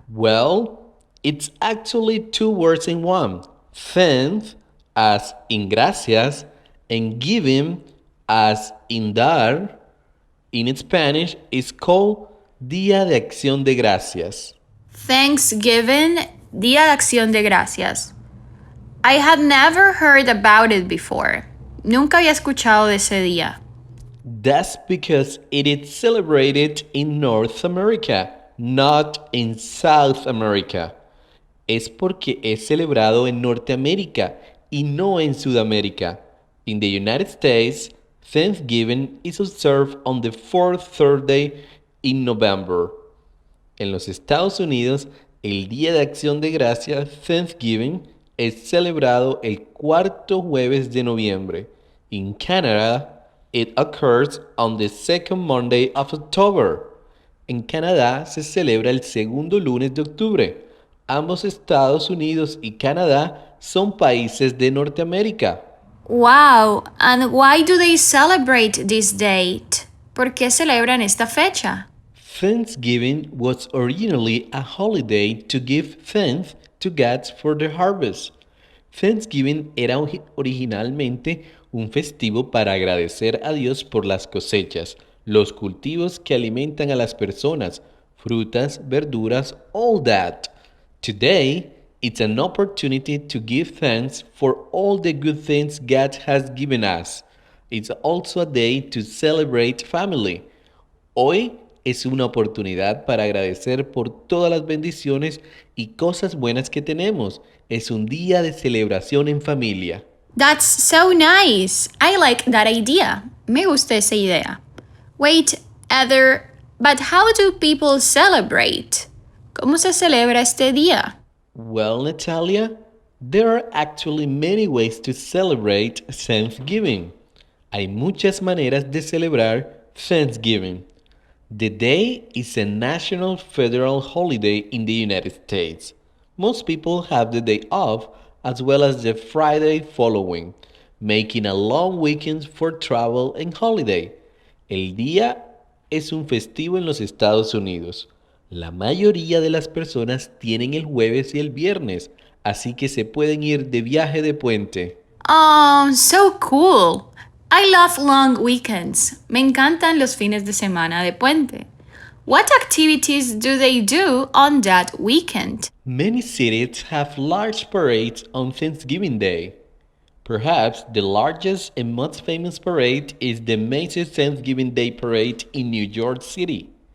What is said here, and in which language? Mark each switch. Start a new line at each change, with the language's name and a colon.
English: Well, it's actually two words in one. Thank as in gracias, and giving as in dar, in Spanish is called Día de Acción de Gracias.
Spanish: Thanksgiving, Día de Acción de Gracias.
English: I had never heard about it before.
Spanish: Nunca había escuchado de ese día.
English: That's because it is celebrated in North America, not in South America.
Spanish: Es porque es celebrado en Norteamérica y no en Sudamérica.
English: In the United States, Thanksgiving is observed on the fourth Thursday in November.
Spanish: En los Estados Unidos, el Día de Acción de Gracias, Thanksgiving, es celebrado el cuarto jueves de noviembre.
English: In Canada, it occurs on the second Monday of October.
Spanish: En Canadá se celebra el segundo lunes de octubre. Ambos Estados Unidos y Canadá son países de Norteamérica.
English: Wow, and why do they celebrate this date?
Spanish: ¿Por qué celebran esta fecha?
English: Thanksgiving was originally a holiday to give thanks to God for the harvest.
Spanish: Thanksgiving era originalmente un festivo para agradecer a Dios por las cosechas, los cultivos que alimentan a las personas, frutas, verduras,
English: all that. Today, it's an opportunity to give thanks for all the good things God has given us. It's also a day to celebrate family.
Spanish: Hoy es una oportunidad para agradecer por todas las bendiciones y cosas buenas que tenemos. Es un día de celebración en familia.
English: That's so nice. I like that idea.
Spanish: Me gusta esa idea.
English: Wait, Heather, but how do people celebrate?
Spanish: ¿Cómo se celebra este día?
English: Well, Natalia, there are actually many ways to celebrate Thanksgiving.
Spanish: Hay muchas maneras de celebrar Thanksgiving.
English: The day is a national federal holiday in the United States. Most people have the day off as well as the Friday following, making a long weekend for travel and holiday.
Spanish: El día es un festivo en los Estados Unidos. La mayoría de las personas tienen el jueves y el viernes, así que se pueden ir de viaje de puente.
English: Oh, so cool. I love long weekends.
Spanish: Me encantan los fines de semana de puente.
English: What activities do they do on that weekend? Many cities have large parades on Thanksgiving Day. Perhaps the largest and most famous parade is the Macy's Thanksgiving Day Parade in New York City.